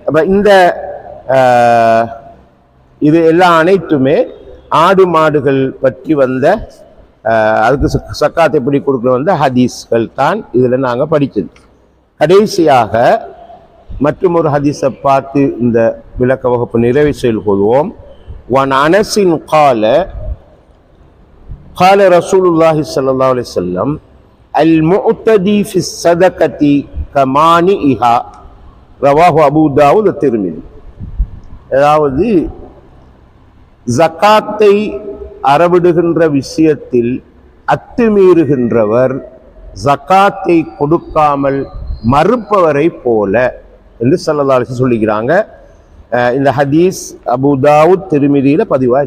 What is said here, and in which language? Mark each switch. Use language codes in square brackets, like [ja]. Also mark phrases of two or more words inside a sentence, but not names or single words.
[ta] அப்ப இந்த இது எல்லாம் அனைத்துமே ஆடு மாடுகள் பற்றி வந்த அதுக்கு சக்காத் எப்படி கொடுக்கணும் வந்த ஹதீஸ்கள் தான் இதுல நாங்க படிச்சது. கடைசியாக மற்றும் ஒரு ஹதீஸை பார்த்து இந்த விளக்க வகுப்பு நிறைவு செய்து கொள்வோம். [ar] وعن أنس قال رسول الله صلى الله عليه وسلم المعتدي في الصدقة كمانئها رواه أبو داود الترمذي. [ta] அதாவது ஜகாத்தை அறவிடுகின்ற விஷயத்தில் அத்துமீறுகின்றவர் ஜகாத்தை கொடுக்காமல் மறுப்பவரை போல என்று [ar] صلى الله عليه وسلم [ta] சொல்லிக்கிறாங்க. இந்த ஹதீஸ் அபூ தாவூத் திர்மிதியில பதிவாகி.